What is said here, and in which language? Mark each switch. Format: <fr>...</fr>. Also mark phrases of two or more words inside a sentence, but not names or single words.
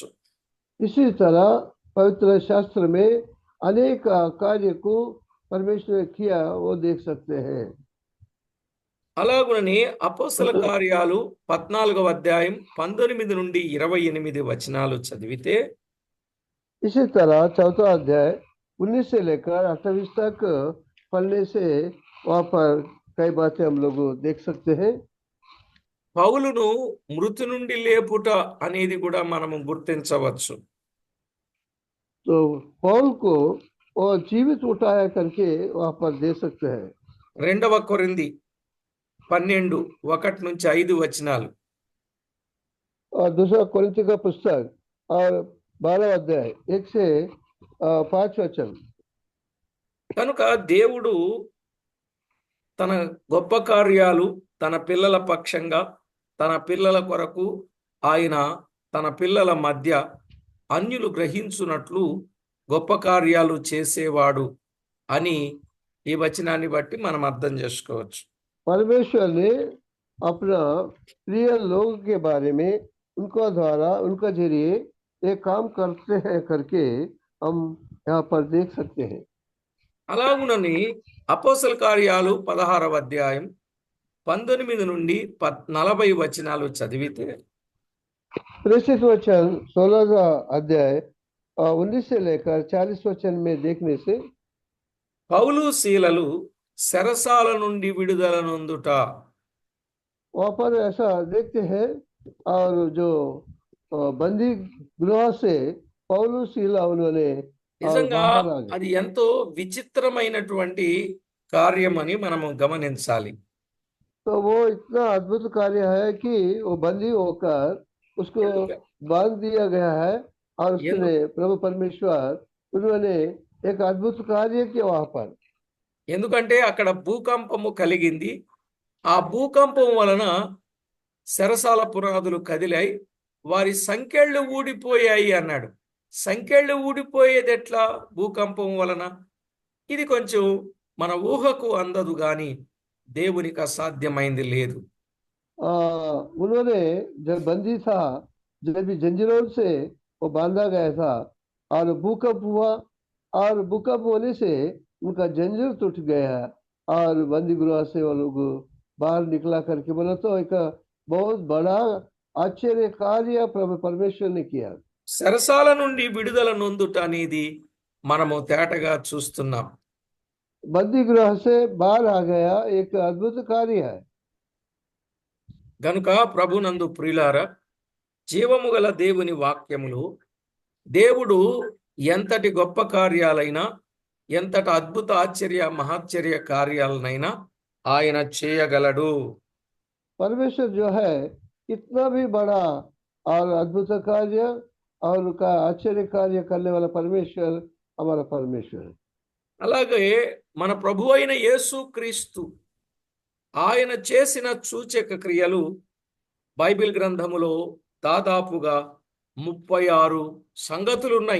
<hi>इसी तरह पवित्र शास्त्र में अनेक कार्य को परमेश्वर ने किया, वो देख सकते हैं।</hi> <te>అలాగునని అపోస్తల కార్యాలు 14వ అధ్యాయం 19 నుండి 28 వచనాలు చదివితే,</te> <hi>इसी तरह 4वां अध्याय 19 से लेकर 28 तक पढ़ने से वहाँ पर कई बातें हम लोग देख सकते हैं।</hi> <te>పౌలును మృతి నుండి లేపుట అనేది కూడా మనము గుర్తించవచ్చు.</te> <hi>तो पौल को वो जीवित उठाया करके वहाँ पर दे सकते हैं।</hi> <te>2వ కొరింథీ 12:1 నుంచి 5 వచనాలు,</te> <hi>और दूसरा कोरिन्थी का पुस्तक और 12वां अध्याय 1 से 5 वचन।</hi> <te>కనుక దేవుడు తన గొప్ప కార్యాలు తన పిల్లల పక్షంగా, తన పిల్లల కొరకు ఆయన తన పిల్లల మధ్య అన్యులు గ్రహించున్నట్లు గొప్ప కార్యాలు చేసేవాడు అని ఈ వచనాన్ని బట్టి మనం అర్థం చేసుకోవచ్చు.</te> <hi>परमेश्वर ने अपना प्रिय लोगों के बारे में उनका द्वारा उनका जरिए ये काम करते हैं करके हम यहाँ पर देख सकते हैं।</hi> <te>అలాగునని అపోస్తల కార్యాలు 16వ అధ్యాయం 19 నుండి 40 వచనాలు చదివితే,</te> <hi>प्रेषित वचन 16वां अध्याय 19 से लेकर 40 वचन में देखने से</hi> <te>పౌలు శీలలు శరసాల నుండి విడుదల నొందుట,</te> <hi>वहाँ पर ऐसा देखते हैं, और जो बंदी गृह से पौलुस शीला उन्होंने</hi> <te>నిజంగా</te> <hi>बाहर आ गए।</hi> <te>అది ఎంతో విచిత్రమైనటువంటి కార్యమని మనము గమనించాలి.</te> <hi>तो वो इतना अद्भुत कार्य है कि वो बंदी होकर उसको बांध दिया गया है, और उसने प्रभु परमेश्वर उन्होंने एक अद्भुत कार्य किया वहाँ पर।</hi> <te>ఎందుకంటే అక్కడ భూకంపము కలిగింది. ఆ భూకంపం వలన శరసాల పునాదులు కదిలాయి, వారి సంకెళ్ళు ఊడిపోయాయి అన్నాడు. సంకెళ్ళు ఊడిపోయేది ఎట్లా? భూకంపం వలన. ఇది కొంచెం మన ఊహకు అందదు గాని దేవునికి అసాధ్యమైంది లేదు.</te> <hi>उन्होंने जब बंदी था, जब भी जंजीरों से वो बांधा गया था, और भूकंप हुआ, और भूकंप होने से उनका जंजीर टूट गया, और बंदी गृह से वो लोग बाहर निकला करके बोला, तो एक बहुत बड़ा आश्चर्य कार्य प्रभु परमेश्वर ने किया।</hi> <te>శరసాల నుండి విడుదల నొందుట అనేది మనము తేటగా చూస్తున్నాం.</te> <hi>बंदी गृह से बाहर आ गया, एक अद्भुत कार्य है।</hi> <te>గనుక ప్రభునందు ప్రియులారా, జీవము గల దేవుని వాక్యములు, దేవుడు ఎంతటి గొప్ప కార్యాలైనా, ఎంతటి అద్భుత ఆశ్చర్య మహాశ్చర్య కార్యాలనైనా ఆయన చేయగలడు.</te> <hi>परमेश्वर जो है इतना भी बड़ा और अद्भुत कार्य और उनका आश्चर्य कार्य करने वाला परमेश्वर हमारा परमेश्वर है।</hi> <te>అలాగే మన ప్రభు అయిన యేసుక్రీస్తు ఆయన చేసిన సూచక క్రియలు బైబిల్ గ్రంథములో దాదాపుగా 36 సంగతులు ఉన్నాయి.</te>